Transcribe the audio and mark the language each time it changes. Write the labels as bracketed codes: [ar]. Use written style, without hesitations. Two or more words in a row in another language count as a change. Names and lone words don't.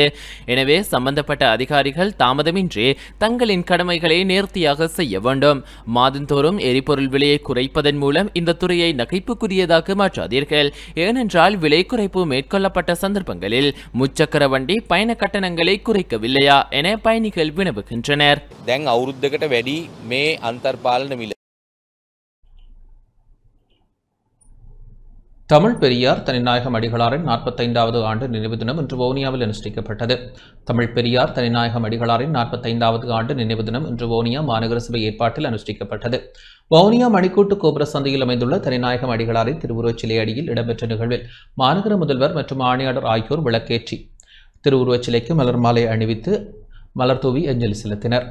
[ta] எனவே சம்பந்தப்பட்ட அதிகாரிகள் தாமதமின்றி தங்களின் கடமைகளை நேர்த்தியாக செய்ய வேண்டும். மாதந்தோறும் எரிபொருள் விலையை குறைப்பதன் மூலம் இந்த துறையை நகைப்புக்குரியதாக மாற்றாதீர்கள். ஏனென்றால் விலை குறைப்பு மேற்கொள்ளப்பட்ட சந்தர்ப்பங்களில் முச்சக்கர வண்டி பயண கட்டணங்களை குறைக்கவில்லையா என பயணிகள் வினவுகின்றனர். [si] දැන් අවුරුද්දකට වැඩි මේ අන්තර්පාලන මිල [ta] தமிழ் பெரியார் தனிநாயகம் அடிகளாரின் 45வது ஆண்டு நினைவு தினம் இன்று வவுனியாவில் அனுஷ்டிக்கப்பட்டது. தமிழ் பெரியார் தனிநாயகம் அடிகளாரின் 45வது ஆண்டு நினைவு தினம் இன்று வவுனியா மாநகர சபை ஏற்பாட்டில் அனுஷ்டிக்கப்பட்டது. வவுனியா மணிக்கூட்டு கோபுர சந்தையில் அமைந்துள்ள தனிநாயகம் அடிகளாரின் திருவுருவச் சிலை அடியில் இடம்பெற்ற நிகழ்வில் மாநகர முதல்வர் மற்றும் ஆணையாளர் ஆகியோர் விளக்கேற்றி திருவுருவச் சிலைக்கு மலர் மாலை அணிவித்து மலர் தூவி அஞ்சலி செலுத்தினர்.